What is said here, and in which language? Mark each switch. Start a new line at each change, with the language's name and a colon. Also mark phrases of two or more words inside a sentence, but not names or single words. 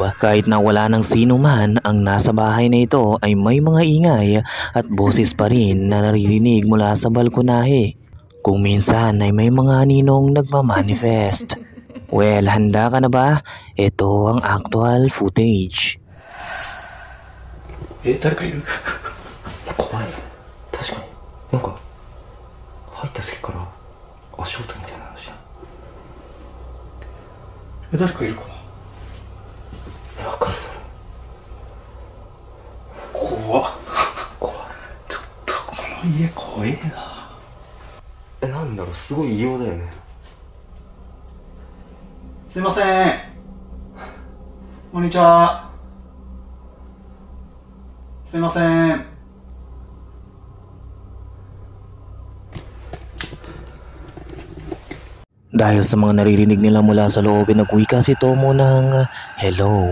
Filipino: Kahit na wala ng sino man ang nasa bahay na ito ay may mga ingay at boses pa rin na naririnig mula sa balkonahe. Kung minsan ay may mga ninong nagmamanifest. Well, handa ka na ba? Ito ang
English: actual footage.
Japanese: 誰かいる怖い確かになんか入った時から足音みたいなのした誰かいるかなわかるそれ怖っちょっとこの家怖えななんだろうすごい異様だよねすいませんこんにちはすいません
Filipino: Dahil sa mga naririnig nila mula sa loob, nagwika si Tomo ng hello.